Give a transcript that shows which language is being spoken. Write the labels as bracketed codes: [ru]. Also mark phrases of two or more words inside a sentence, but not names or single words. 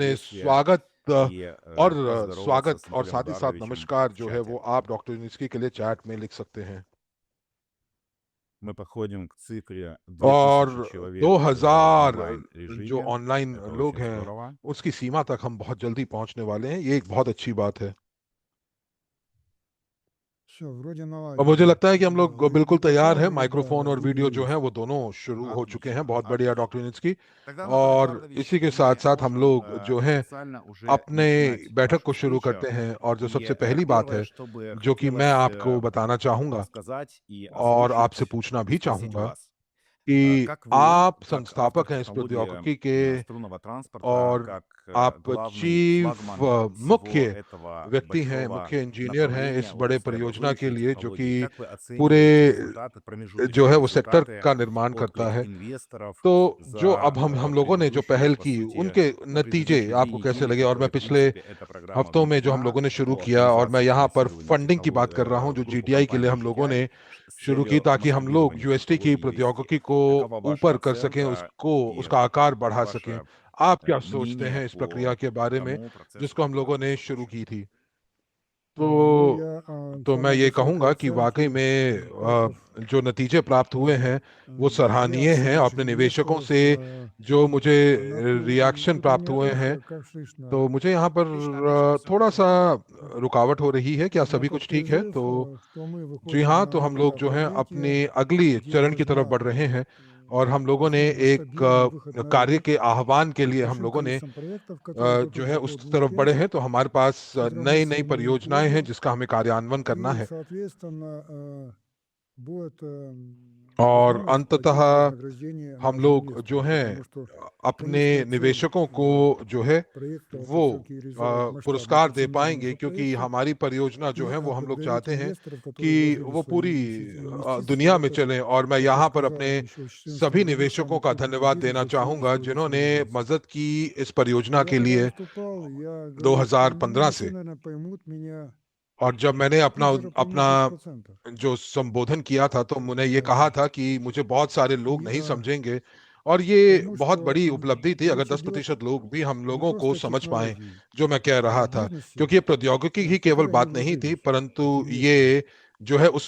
[hi] स्वागत [ru] и [hi] और [ru] поздороваться [hi] स्वागत [ru] с [hi] और [ru] Игорем [hi] साथ ही साथ [ru] Эдуардовичем [hi] नमस्कार [ru] в [hi] जो है [ru] чате. [hi] वो आप डॉक्टर यूनिस्की के लिए चैट में लिख सकते हैं। [ru] Мы подходим к цифре 2000 [hi] और [ru] человек 2000 онлайн [hi] जो [ru] режиме. [hi] ऑनलाइन [ru] Это [hi] लोग [ru] очень [hi] हैं [ru] здорово. [hi] उसकी सीमा तक हम बहुत जल्दी पहुंचने वाले हैं। ये एक बहुत अच्छी बात है [ru] Все, вроде [hi] और [ru] наладили. [hi] मुझे लगता है कि हम लोग [ru] Да, [hi] बिल्कुल [ru] и [hi] तैयार हैं। [ru] показывали, [hi] माइक्रोफोन [ru] да, [hi] और वीडियो जो [ru] есть. [hi] है वो दोनों शुरू हो चुके हैं। बहुत [ru] Отлично, [hi] बढ़िया [ru] отлично. [hi] डॉक्टर नित्सकी। [ru] Тогда, Анатолий [hi] और [ru] Эдуардович, [hi] इसी के [ru] мы [hi] साथ साथ हम [ru] можем [hi] लोग जो हैं [ru] официально уже [hi] अपने [ru] начинать [hi] बैठक [ru] нашу [hi] को शुरू [ru] встречу. [hi] करते हैं। और जो [ru] И [hi] सबसे पहली बात [ru] первое, [hi] है [ru] что бы [hi] जो कि मैं [ru] хотелось [hi] आपको बताना चाहूंगा [ru] сказать и [hi] और [ru] озвучить [hi] आपसे पूछना भी [ru] и спросить у [hi] चाहूंगा [ru] вас. [hi] कि [ru] Как вы, [hi] आप [ru] как автор [hi] संस्थापक हैं इस [ru] технологии [hi] प्रौद्योगिकी के [ru] струнного транспорта, [hi] और [ru] как [hi] आप [ru] главный [hi] चीफ [ru] флагман всего [hi] मुख्य [ru] этого [hi] व्यक्ति हैं, [ru] большого [hi] मुख्य इंजीनियर हैं [ru] направления [hi] इस बड़े [ru] отрасли [hi] परियोजना के [ru] образующие [hi] लिए, जो [ru] технологии, [hi] कि [ru] как вы [hi] पूरे [ru] оцениваете результаты, [hi] जो [ru] промежуточные [hi] है वो सेक्टर [ru] результаты, [hi] का निर्माण करता [ru] отклик [hi] है। [ru] инвесторов [hi] तो जो अब [ru] за [hi] हम लोगों ने जो [ru] предыдущие, [hi] पहल [ru] по [hi] की [ru] сути, [hi] उनके [ru] ну, [hi] नतीजे [ru] предыдущие 2 [hi] आपको कैसे [ru] недели, [hi] लगे? और मैं [ru] которые, в [hi] पिछले [ru] принципе, эта программа [hi] हफ्तों में जो हम [ru] внедрена [hi] लोगों ने शुरू [ru] по [hi] किया, और मैं [ru] оптимизации [hi] यहाँ पर [ru] финансирования [hi] फंडिंग की बात कर रहा हूँ, [ru] в [hi] जो [ru] группу [hi] जीटीआई के लिए [ru] компаний [hi] हम लोगों [ru] GTI [hi] ने [ru] с [hi] शुरू की [ru] целью [hi] ताकि हम लोग [ru] масштабирования [hi] यूएसटी की [ru] технологии UST. [hi] प्रौद्योगिकी को [ru] Какова ваша [hi] ऊपर कर सकें, [ru] оценка и [hi] उसका आकार बढ़ा सकें। [ru] ваше [hi] आप क्या सोचते [ru] мнение [hi] हैं इस प्रक्रिया [ru] по [hi] के बारे में [ru] тому процессу, [hi] जिसको हम [ru] который [hi] लोगों ने [ru] развивается [hi] शुरू [ru] дальше? [hi] की थी? [ru] Ну, [hi] तो [ru] я [hi] तो मैं [ru] самые [hi] ये [ru] высокие [hi] कहूँगा कि वाकई [ru] оценки [hi] में [ru] экспертов [hi] जो नतीजे प्राप्त हुए हैं वो सराहनीय हैं। [ru] реакции [hi] अपने निवेशकों [ru] инвесторов [hi] से जो मुझे [ru] на то, [hi] रिएक्शन [ru] вот [hi] प्राप्त [ru] мне [hi] हुए हैं, [ru] как слышно, [hi] तो मुझे यहाँ पर [ru] Отлично, отлично, все [hi] थोड़ा सा [ru] хорошо. [hi] रुकावट हो रही है। क्या [ru] на [hi] सभी [ru] тот [hi] कुछ ठीक है? [ru] призыв, [hi] तो [ru] что мы [hi] जी [ru] выходим [hi] हाँ, [ru] на [hi] तो हम [ru] новый [hi] लोग [ru] этап [hi] जो हैं [ru] развития, [hi] अपने अगली [ru] где [hi] चरण की तरफ [ru] важна [hi] बढ़ रहे हैं। और हम लोगों ने एक [ru] масштабирование, выход на [hi] कार्य [ru] рынок [hi] के आह्वान के लिए हम [ru] большим [hi] लोगों ने [ru] количеством проектов, которые идут [hi] जो [ru] от [hi] है [ru] группы [hi] उस तरफ बढ़े [ru] Advanced [hi] हैं। तो हमारे पास [ru] с которым мы [hi] नई नई [ru] сегодня имеем [hi] परियोजनाएं हैं [ru] pleasure, [hi] जिसका हमें कार्यान्वयन करना [ru] и, [hi] है। [ru] соответственно, будет [hi] और [ru] возможность [hi] अंततः [ru] платить вознаграждение [hi] हम [ru] нашим [hi] लोग जो [ru] инвесторам, [hi] हैं [ru] потому что [hi] अपने [ru] конечная цель [hi] निवेशकों को जो है [ru] проекта это [hi] वो [ru] все-таки реализовать масштабный [hi] पुरस्कार दे [ru] кассионерный [hi] पाएंगे, [ru] этот [hi] क्योंकि [ru] проект [hi] हमारी परियोजना जो [ru] и [hi] है वो हम लोग [ru] отблагодарить [hi] चाहते हैं [ru] инвесторов, которые [hi] कि [ru] вложили [hi] वो [ru] свои [hi] पूरी [ru] инвестиции [hi] दुनिया [ru] в [hi] में [ru] этот, [hi] चले। और मैं [ru] как я [hi] यहाँ पर [ru] сказал, [hi] अपने [ru] еще с 2014 [hi] सभी [ru] году [hi] निवेशकों [ru] самый [hi] का [ru] крупный [hi] धन्यवाद [ru] бизнес [hi] देना [ru] за всю [hi] चाहूंगा [ru] историю [hi] जिन्होंने [ru] цивилизации. [hi] मदद की इस परियोजना [ru] Я [hi] के [ru] когда [hi] लिए [ru] выступал, я говорил, что [hi] 2015 [ru] все, [hi] से। [ru] наверное, поймут меня [hi] और जब मैंने अपना [ru] чуть даже поймут [hi] अपना [ru] 10%. [hi] जो संबोधन किया था तो मैंने ये [ru] Э, [hi] कहा था कि मुझे बहुत सारे लोग [ru] И [hi] नहीं समझेंगे। और ये [ru] потому [hi] बहुत [ru] что [hi] बड़ी उपलब्धि थी अगर [ru] речь идет [hi] 10% लोग भी हम [ru] не [hi] लोगों को [ru] просто о [hi] समझ पाएं [ru] технологии, [hi] जो मैं कह [ru] а [hi] रहा [ru] о [hi] था। [ru] бизнесе, [hi] क्योंकि ये प्रौद्योगिकी ही [ru] в [hi] केवल [ru] который они [hi] बात नहीं थी, [ru] вложились, [hi] परंतु [ru] эти инвесторы. [hi] ये जो है उस